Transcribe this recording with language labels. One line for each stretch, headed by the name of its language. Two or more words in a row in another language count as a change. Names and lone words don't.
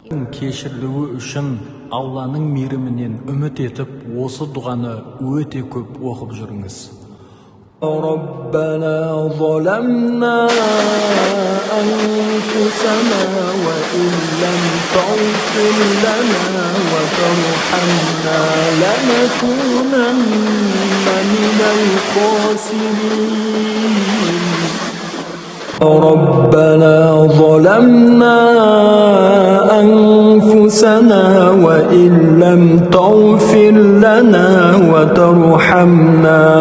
Kazakh: Кешірілуі үшін Алланың мейірімінен үміт етіп, осы дұғаны өте көп оқып жүріңіз.
Arabic: ربنا ظلمنا أنفسنا وإن لم تغفر لنا وترحمنا لنكونن من الخاسرين ربنا ظلمنا أنفسنا وإن لم تغفر لنا وترحمنا